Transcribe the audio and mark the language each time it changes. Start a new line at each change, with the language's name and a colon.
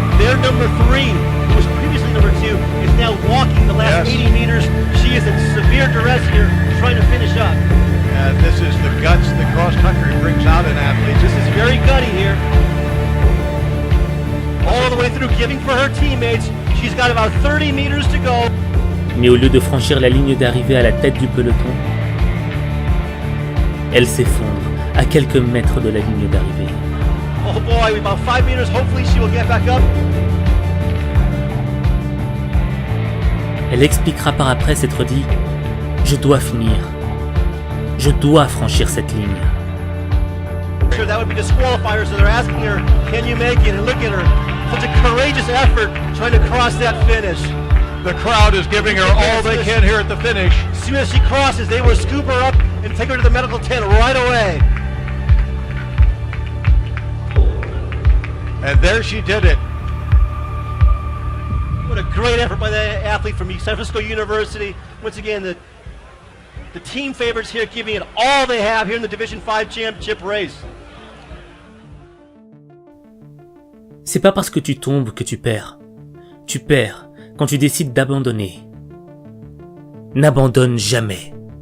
English: Their number 3, who was previously number 2, is now walking the last 80 meters. She is in severe duress here, trying to finish up. And this is the guts that cross-country brings out in athletes. This is very gutty here. All the way through, giving for her teammates. She's got about 30 meters to go.
French: Mais au lieu de franchir la ligne d'arrivée à la tête du peloton, elle s'effondre à quelques mètres de la ligne d'arrivée.
English: Oh boy, about 5 meters. Hopefully she will get back up.
French: Elle expliquera par après s'être dit « Je dois finir. Je dois franchir cette ligne. »
English: Sure, that would be disqualifier, so they're asking her, can you make it? And look at her. Such a courageous effort trying to cross that finish. The crowd is giving her all they can here at the finish. As soon as she crosses, they will scoop her up and take her to the medical tent right away. And there she did it. What a great effort by the athlete from San Francisco University. Once again, the team favorites here giving it all they have here in the Division 5 championship race.
French: C'est pas parce que tu tombes que tu perds. Tu perds quand tu décides d'abandonner. N'abandonne jamais.